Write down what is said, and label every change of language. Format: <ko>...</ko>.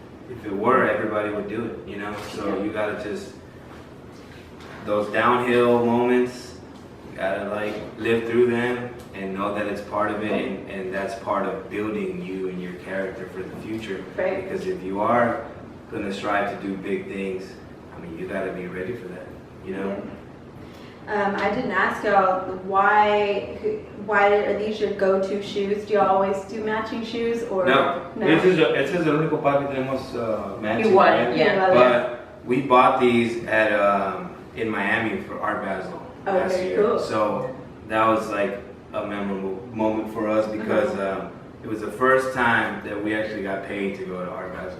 <en>If it were, everybody would do it, So you gotta just, those downhill moments, you gotta live through them and know that it's part of it, and that's part of building you and your character for the future. Right. Because if you are gonna strive to do big things, you gotta be ready for that, I didn't ask y'all why are these your go-to shoes? Do y'all always do matching shoes or no?</en> <es>Este es el único par que tenemos matching. Igual,</es> <en>right? yeah. But we bought these at in Miami for Art Basel last year. Cool. So that was a memorable moment for us because it was the first time that we actually got paid to go to Art Basel.</en>